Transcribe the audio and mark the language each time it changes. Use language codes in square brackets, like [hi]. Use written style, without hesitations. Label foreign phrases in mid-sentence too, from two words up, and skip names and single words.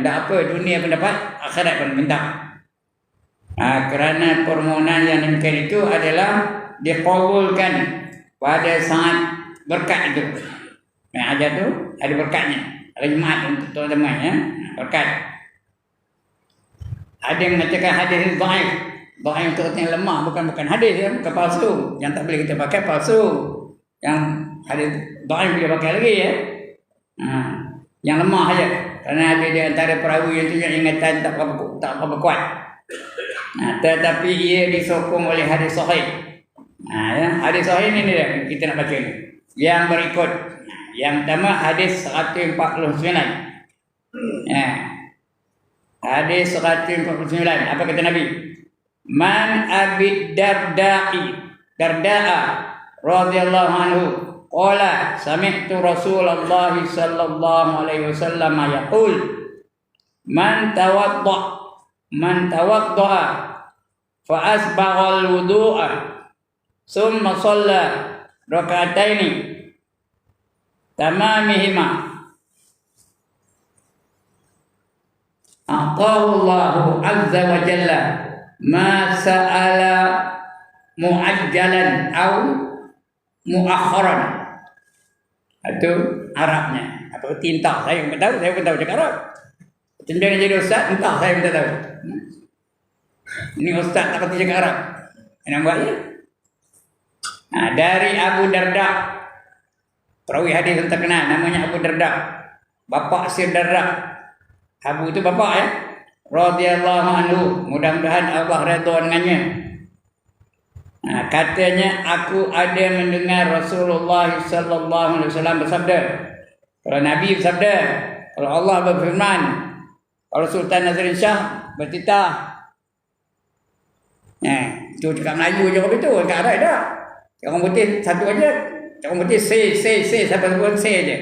[ms] Hendak apa dunia pun dapat, akhirat pun minta. Kerana permohonan yang demikian itu adalah dikabulkan pada saat berkat itu. Hajat tu ada berkatnya. Ada Jumaat untuk teman-teman ya, berkat. Ada yang mengatakan hadis ini dhaif. Dhaif itu artinya lemah, bukan hadis ya, bukan palsu. Yang tak boleh kita pakai palsu. Yang hadis dhaif boleh pakai lagi ya. Yang lemah saja. Kerana ada di antara perawi yang punya ingatan tak apa kuat. Tetapi ia disokong oleh hadis sahih. Hadis sahih ini dia kita nak baca ni. Yang berikut. Yang pertama hadis 149. Hadis 149. Apa kata Nabi? [ar] من أبي الدرداء رضي الله عنه قال سمعت رسول الله صلى الله عليه وسلم يقول من توضأ فأسبغ الوضوء ثم صلى ركعتين تمامهما أعطاه الله عز وجل ما سأل معجلا أو مؤخرا. [ms] Itu Arabnya. Apa tinta? Saya pun tahu cakap Arab. Cenderung jadi ustaz, entah saya pun tak tahu. Ini ustaz tak kerti cakap Arab. Yang buat ya? Dari Abu Darda, perawi hadis yang terkenal, namanya Abu Darda, bapa Sir Darda. Abu itu bapa ya, [ar] رضي الله عنه, [ms] mudah-mudahan Allah redha dengannya. Katanya aku ada mendengar Rasulullah [ar] صلى الله عليه وسلم [ms] bersabda. Kalau Nabi bersabda, kalau Allah berfirman, kalau Sultan Nazrin Shah bertitah. Itu cakap Melayu je begitu, cakap Arab dah. Orang putih satu aja, orang putih say siapa pun say je.